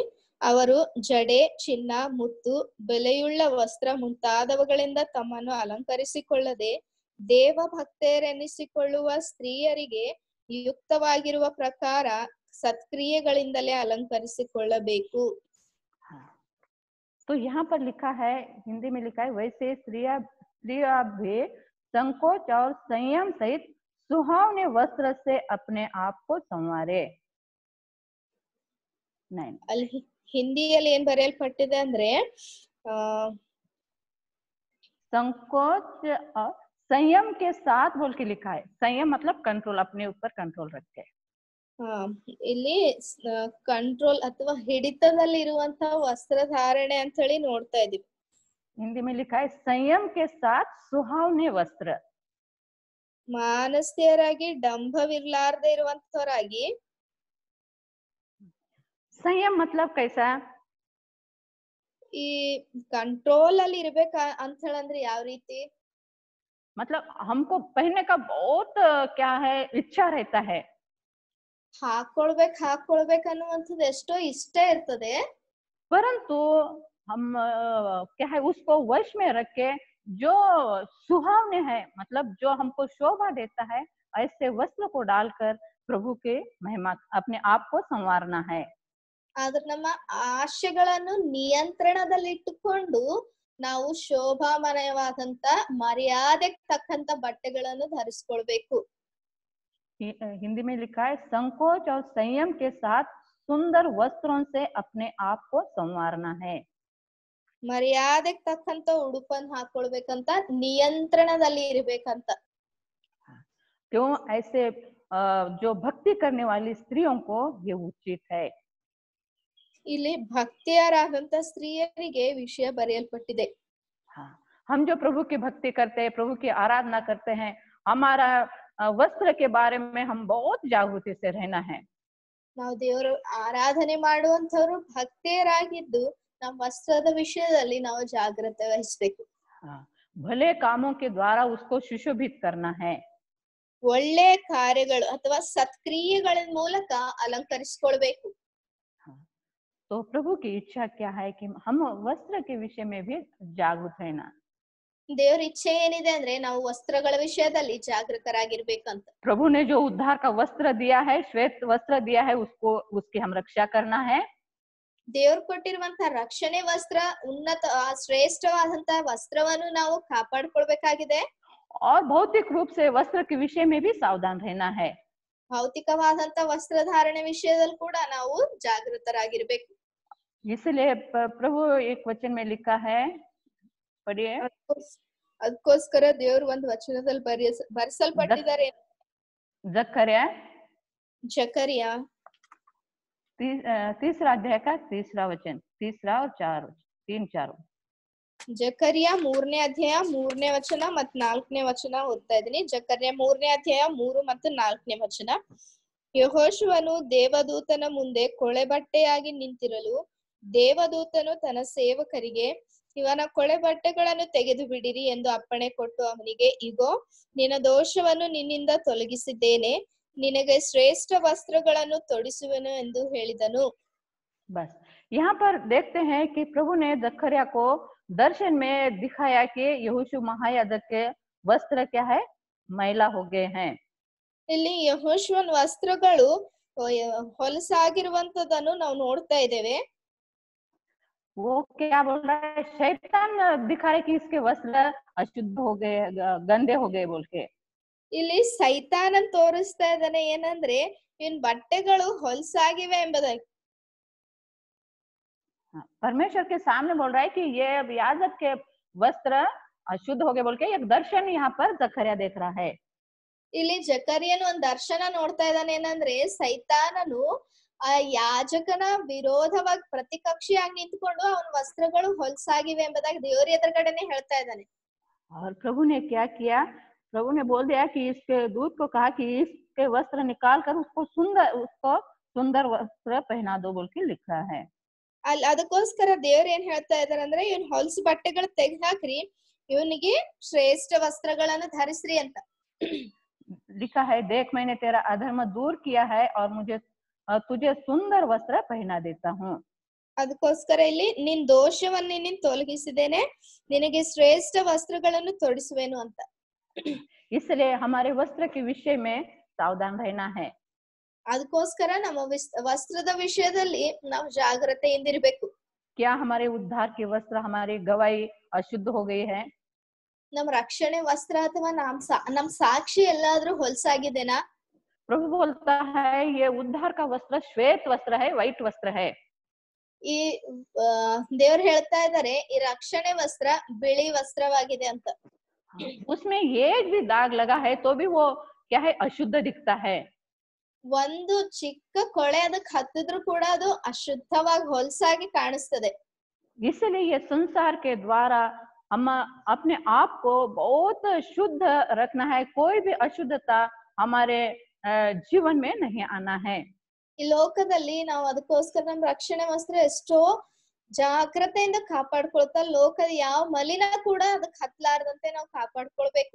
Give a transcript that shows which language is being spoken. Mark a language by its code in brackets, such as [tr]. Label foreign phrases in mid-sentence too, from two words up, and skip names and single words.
[kn] ಅವರು ಜಡೆ, ಚಿನ್ನ, ಮುತ್ತು, ಬೆಲೆಯುಳ್ಳ ವಸ್ತ್ರ ಮುಂತಾದವುಗಳಿಂದ ತಮ್ಮನ್ನು ಅಲಂಕರಿಸಿಕೊಳ್ಳದೆ ದೇವ ಭಕ್ತೆಯರೆನಿಸಿಕೊಳ್ಳುವ ಸ್ತ್ರೀಯರಿಗೆ ಯುಕ್ತವಾಗಿರುವ ಪ್ರಕಾರ ಸತ್ಕ್ರಿಯೆಗಳಿಂದಲೇ ಅಲಂಕರಿಸಿಕೊಳ್ಳಬೇಕು. [hi] तो यहाँ पर लिखा है, हिंदी में लिखा है, वैसे स्त्रियां भी संकोच और संयम सहित सुहावने वस्त्र से अपने आप को संवारे. [kn] ಅಲ್ಲಿ ಹಿಂದಿಯಲ್ಲಿ ಏನ್ ಬರೆಯಲ್ಪಟ್ಟಿದೆ ಅಂದ್ರೆ [hi] संकोच और संयम के साथ बोल के लिखा है. संयम मतलब कंट्रोल, अपने ऊपर कंट्रोल रख के. [kn] ಇಲ್ಲಿ ಕಂಟ್ರೋಲ್ ಅಥವಾ ಹಿಡಿತದಲ್ಲಿ ಇರುವಂತ ವಸ್ತ್ರಧಾರಣೆ ಅಂತ ಹೇಳಿ ನೋಡ್ತಾ ಇದೀವಿ. [hi] हिंदी में लिखा है संयम के साथ सुहावने वस्त्र. [kn] ಮಾನಸ್ಥೆಯರಾಗಿ ಡಂಭವಿರ್ಲಾರ್ದೆ ಇರುವಂತವರಾಗಿ. [hi] संयम मतलब कैसा? [kn] ಈ ಕಂಟ್ರೋಲ್ ಅಲ್ಲಿ ಇರ್ಬೇಕ ಅಂತ ಹೇಳಂದ್ರೆ ಯಾವ ರೀತಿ? [hi] मतलब हमको पहनने का बहुत क्या है इच्छा रहता है. [kn] ಹಾಕೊಳ್ಬೇಕು ಅನ್ನುವಂಥದ್ದು ಎಷ್ಟೋ ಇಷ್ಟ ಇರ್ತದೆ. [hi] परंतु हम क्या है उसको वश में रख के जो सुहावने है, मतलब जो हमको शोभा देता है, ऐसे वस्त्र को डालकर प्रभु के महिमा अपने आप को संवारना है। [kn] ಆದ್ರೆ ನಮ್ಮ ಆಶೆಗಳನ್ನು ನಿಯಂತ್ರಣದಲ್ಲಿಟ್ಟುಕೊಂಡು ನಾವು ಶೋಭಾಮಯವಾದಂತ ಮರ್ಯಾದೆಗೆ ತಕ್ಕಂತ ಬಟ್ಟೆಗಳನ್ನು ಧರಿಸ್ಕೊಳ್ಬೇಕು. [hi] हिंदी में लिखा है, संकोच और संयम के साथ सुंदर वस्त्रों से अपने आप को संवारना है। [kn] ಮರ್ಯಾದೆಗೆ ತಕ್ಕಂತ ಉಡುಪನ್ನು ಹಾಕೊಳ್ಬೇಕಂತ, ನಿಯಂತ್ರಣದಲ್ಲಿ ಇರ್ಬೇಕಂತ. [hi] क्यों ऐसे जो भक्ति करने वाली स्त्रियों को ये उचित है। [kn] ಇಲ್ಲಿ ಭಕ್ತಿಯರಾದಂತ ಸ್ತ್ರೀಯರಿಗೆ ವಿಷಯ ಬರೆಯಲ್ಪಟ್ಟಿದೆ. [hi] हाँ, हम जो प्रभु की भक्ति करते हैं, प्रभु की आराधना करते हैं, हमारा वस्त्र के बारे में हम बहुत जागृति से रहना है। [kn] ನಾವು ದೇವರು ಆರಾಧನೆ ಮಾಡುವಂತವ್ರು ಭಕ್ತಿಯರಾಗಿದ್ದು ನಮ್ಮ ವಸ್ತ್ರದ ವಿಷಯದಲ್ಲಿ ನಾವು ಜಾಗ್ರತೆ ವಹಿಸ್ಬೇಕು. [hi] हाँ, भले कामों के द्वारा उसको सुशोभित करना है। [kn] ಒಳ್ಳೆ ಕಾರ್ಯಗಳು ಅಥವಾ ಸತ್ಕ್ರಿಯೆಗಳ ಮೂಲಕ ಅಲಂಕರಿಸಿಕೊಳ್ಬೇಕು. [hi] तो प्रभु की इच्छा क्या है कि हम वस्त्र के विषय में भी जागरूक रहना। [kn] ದೇವರ ಇಚ್ಛೆ ಏನಿದೆ ಅಂದ್ರೆ ನಾವು ವಸ್ತ್ರಗಳ ವಿಷಯದಲ್ಲಿ ಜಾಗೃತರಾಗಿರ್ಬೇಕಂತ. [hi] प्रभु ने जो उद्धार का वस्त्र दिया है, श्वेत वस्त्र दिया है, उसको उसकी हम रक्षा करना है। [kn] ದೇವರು ಕೊಟ್ಟಿರುವಂತ ರಕ್ಷಣೆ ವಸ್ತ್ರ ಉನ್ನತ ಶ್ರೇಷ್ಠವಾದಂತ ವಸ್ತ್ರವನ್ನು ನಾವು ಕಾಪಾಡಿಕೊಳ್ಬೇಕಾಗಿದೆ. [hi] और भौतिक रूप से वस्त्र के विषय में भी सावधान रहना है। [kn] ಭೌತಿಕವಾದಂತ ವಸ್ತ್ರಧಾರಣೆ ವಿಷಯದಲ್ಲಿ ಕೂಡ ನಾವು ಜಾಗೃತರಾಗಿರ್ಬೇಕು. [hi] इसलिए प्रभु एक वचन में लिखा है, पढ़िए। [kn] ಅದಕ್ಕೋಸ್ಕರ ದೇವರು ಒಂದು ವಚನದಲ್ಲಿ ಬರೆಸಲ್ಪಟ್ಟಿದ್ದಾರೆ. ಜಕರ್ಯ [hi] तीसरा अध्याय का तीसरा वचन, तीसरा और 3-4 [kn] ಜಕರ್ಯ 3ನೇ ಅಧ್ಯಾಯ 3ನೇ ವಚನ ಮತ್ತು 4ನೇ ವಚನ ಓದ್ತಾ ಇದ್ದೀನಿ. ಜಕರ್ಯ 3ನೇ ಅಧ್ಯಾಯ 3 ಮತ್ತು 4ನೇ ವಚನ. ಯೆಹೋಶುವನು ದೇವದೂತನ ಮುಂದೆ ಕೊಳೆಬಟ್ಟೆಯಾಗಿ ನಿಂತಿರಲು ದೇವದೂತನು ತನ್ನ ಸೇವಕರಿಗೆ, ಇವನ ಕೊಳೆಬಟ್ಟೆಗಳನ್ನು ತೆಗೆದು ಬಿಡಿರಿ ಎಂದು ಅಪ್ಪಣೆ ಕೊಟ್ಟು ಅವನಿಗೆ, ಇಗೋ ನಿನ್ನ ದೋಷವನ್ನು ನಿನ್ನಿಂದ ತೊಲಗಿಸಿದ್ದೇನೆ, ನಿನಗೆ ಶ್ರೇಷ್ಠ ವಸ್ತ್ರಗಳನ್ನು ತೊಡಿಸುವೆನು ಎಂದು ಹೇಳಿದನು. [hi] बस यहाँ पर देखते हैं कि प्रभु ने जकर्या को दर्शन में दिखाया कि यहोशू महायाजक के वस्त्र क्या है, मैला हो गए हैं। [kn] ಇಲ್ಲಿ ಯೆಹೋಶುವನ ವಸ್ತ್ರಗಳು ಹೊಲಸಾಗಿರುವಂತದನ್ನು ನಾವು ನೋಡ್ತಾ ಇದ್ದೇವೆ. [hi] वो क्या बोल रहा है, शैतान दिखा रहे कि इसके वस्त्र अशुद्ध हो गए, गंदे हो गए बोल के। [kn] ಇಲ್ಲಿ ಸೈತಾನನ್ ತೋರಿಸ್ತಾ ಇದ್ದಾನೆ ಏನಂದ್ರೆ ಇವನ್ ಬಟ್ಟೆಗಳು ಹೊಲಸಾಗಿವೆ ಎಂಬುದಾಗಿ. [hi] परमेश्वर के सामने बोल रहा है कि ये याजक के वस्त्र अशुद्ध हो गए बोल के एक दर्शन यहाँ पर जकर्या देख रहा है। [kn] ಇಲ್ಲಿ ಜಕರ್ಯನು ಒಂದು ದರ್ಶನ ನೋಡ್ತಾ ಇದ್ದಾನೆ ಏನಂದ್ರೆ ಸೈತಾನನು ಆ ಯಾಜಕನ ವಿರೋಧವಾಗಿ ಪ್ರತಿಕಕ್ಷಿಯಾಗಿ ನಿಂತ್ಕೊಂಡು ಅವನ ವಸ್ತ್ರಗಳು ಹೊಲಸಾಗಿವೆ ಎಂಬುದಾಗಿ ದೇವರ ಎದುರುಗಡೆನೆ ಹೇಳ್ತಾ ಇದ್ದಾನೆ. [hi] और प्रभु ने क्या किया, प्रभु ने बोल दिया कि इसके दूत को कहा कि इसके वस्त्र निकाल कर उसको सुंदर वस्त्र पहना दो बोल के लिख रहा है। [kn] ಅಲ್ಲಿ ಅದಕ್ಕೋಸ್ಕರ ದೇವ್ರು ಏನ್ ಹೇಳ್ತಾ ಇದಾರೆ ಅಂದ್ರೆ ಇವನ್ ಹೊಲಸು ಬಟ್ಟೆಗಳು ತೆಗೆದು ಹಾಕ್ರಿ, ಇವನಿಗೆ ಶ್ರೇಷ್ಠ ವಸ್ತ್ರಗಳನ್ನು ಧರಿಸ್ರಿ ಅಂತ. [hi] लिखा है, देख मैंने तेरा अधर्म दूर किया है और तुझे सुंदर वस्त्र पहना देता हूँ। [kn] ಅದಕ್ಕೋಸ್ಕರ ಇಲ್ಲಿ ನಿನ್ ದೋಷವನ್ನು ನಿನ್ನ ತೊಲಗಿಸಿದ್ದೇನೆ, ನಿನಗೆ ಶ್ರೇಷ್ಠ ವಸ್ತ್ರಗಳನ್ನು ತೊಡಿಸುವೆನು ಅಂತ. [hi] इसलिए हमारे वस्त्र के विषय में सावधान रहना है। [kn] ಅದಕ್ಕೋಸ್ಕರ ನಮ್ಮ ವಸ್ತ್ರದ ವಿಷಯದಲ್ಲಿ ನಾವು ಜಾಗೃತೆಯಿಂದಿರ್ಬೇಕು. [hi] क्या हमारे उद्धार के वस्त्र, हमारी गवाही अशुद्ध हो गई है? [kn] ನಮ್ಮ ರಕ್ಷಣೆ ವಸ್ತ್ರ ಅಥವಾ ನಮ್ ಸಾಕ್ಷಿ ಎಲ್ಲಾದ್ರೂ ಹೊಲಸಾಗಿದೆನಾ? [hi] प्रभु बोलता है ये उद्धार का वस्त्र श्वेत वस्त्र है, व्हाइट वस्त्र है। [kn] ಈ ದೇವ್ರು ಹೇಳ್ತಾ ಇದ್ದಾರೆ ಈ ರಕ್ಷಣೆ ವಸ್ತ್ರ ಬಿಳಿ ವಸ್ತ್ರವಾಗಿದೆ ಅಂತ. [hi] उसमें एक भी दाग लगा है तो भी वो क्या है, अशुद्ध दिखता है। [kn] ಒಂದು ಚಿಕ್ಕ ಕೊಳೆ ಅದಕ್ಕೆ ಹತ್ತಿದ್ರು ಕೂಡ ಅದು ಅಶುದ್ಧವಾಗಿ ಹೊಲಸಾಗಿ ಕಾಣಿಸ್ತದೆ. [hi] इसलिए ये संसार के द्वारा हम अपने आप को बहुत शुद्ध रखना है, कोई भी अशुद्धता हमारे जीवन में नहीं आना है। [kn] ಈ ಲೋಕದಲ್ಲಿ ನಾವು ಅದಕ್ಕೋಸ್ಕರ ನಮ್ಮ ರಕ್ಷಣೆ ವಸ್ತ್ರ ಎಷ್ಟೋ ಜಾಗ್ರತೆಯಿಂದ ಕಾಪಾಡ್ಕೊಳ್ತಾ ಲೋಕದ ಯಾವ ಮಲಿನ ಕೂಡ ಅದಕ್ಕೆ ಹತ್ತಲಾರದಂತೆ ನಾವು ಕಾಪಾಡ್ಕೊಳ್ಬೇಕು.